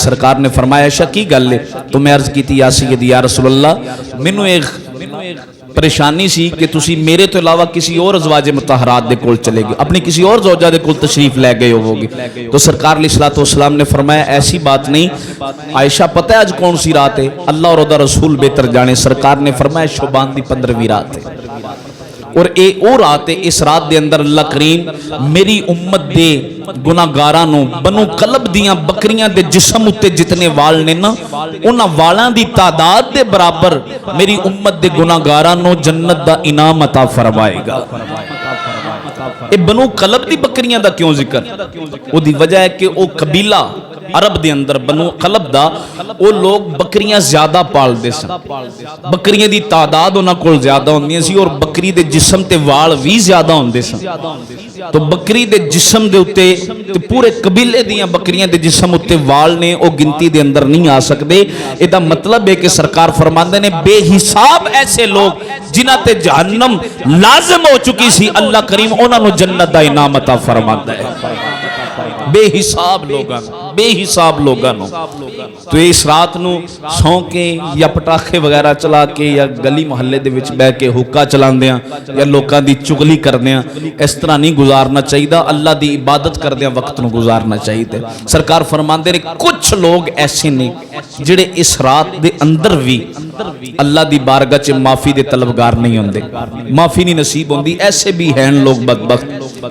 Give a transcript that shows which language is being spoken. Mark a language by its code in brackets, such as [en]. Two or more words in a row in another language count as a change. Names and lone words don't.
[pa] سرکار نے فرمایا عائشہ کی گل ہے؟ تو میں عرض کی تھی [ar] یا سیدی یا رسول اللہ [pa] مینوں ایک پریشانی سی کہ تسی میرے تو علاوہ کسی اور ازواج مطہرات دے کول چلے گئے، اپنی کسی اور زوجہ دے کول تشریف لے گئے ہوگے۔ [ur] تو سرکار [ar] علیہ الصلوۃ والسلام [ur] نے فرمایا ایسی بات نہیں عائشہ، پتہ ہے آج کون سی رات ہے؟ [pa] اللہ اور دا رسول بہتر جانے۔ سرکار نے فرمایا شعبان دی 15ویں رات ہے اور اے او رات ہے، اس رات دے اندر اللہ کریم میری امت دے گناہگاراں نوں بنو کلب دیاں بکریاں دے جسم اتے جتنے وال نے نا انہاں والاں دی تعداد دے برابر میری امت دے گناہگاراں نوں جنت دا انعام عطا فرمائے گا۔ اے بنو کلب دی بکریاں دا کیوں ذکر؟ او دی وجہ ہے کہ او قبیلہ عرب دے اندر بنو قلب دا او لوگ بکریاں زیادہ پال دے سن، بکریاں دی تعداد انہاں کول زیادہ ہوندیاں سی اور بکری دے جسم تے وال بھی زیادہ ہوندے سن۔ تو بکری دے جسم دے اتے تے پورے قبیلے دیاں بکریاں دے جسم اتے وال نے او گنتی دے اندر نہیں آ سکدے۔ ایدا مطلب ہے کہ سرکار فرماندے نے بے حساب ایسے لوگ جنہاں تے جہنم لازم ہو چکی سی اللہ کریم انہاں نوں جنت دا انعام عطا فرماندا ہے۔ بے حساب لوگاں بے حساب لوگاں نو تو اس رات نو سو کے یا پٹاخے وغیرہ چلا کے یا گلی محلے دے وچ بیٹھ کے حکا چلاندیاں یا لوکاں دی چغلی کردیاں اس طرح نہیں گزارنا چاہیے، اللہ دی عبادت کردیاں وقت نو گزارنا چاہیے۔ سرکار فرماندے نے کچھ لوگ ایسے نے جڑے اس رات دے اندر بھی اللہ دی بارگاہ چ معافی دے طلبگار نہیں ہوندے، معافی نہیں نصیب ہوندی، [ur] ایسے بھی ہیں لوگ بدبخت۔